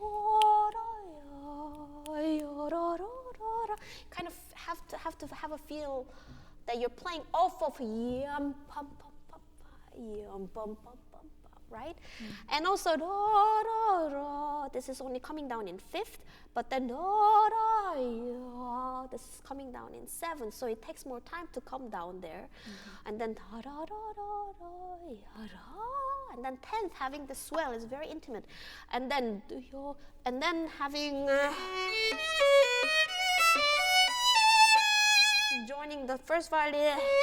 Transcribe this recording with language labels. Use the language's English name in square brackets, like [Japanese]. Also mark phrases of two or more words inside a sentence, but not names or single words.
[English] kind of have to have a feel that you're playing off of yum pum pum pum yum pum pum pum, right? And also this is only coming down in fifth, but then this is coming down in seventh, so it takes more time to come down there, and then and then 10th having the swell is very intimate, and then having joining the first violin.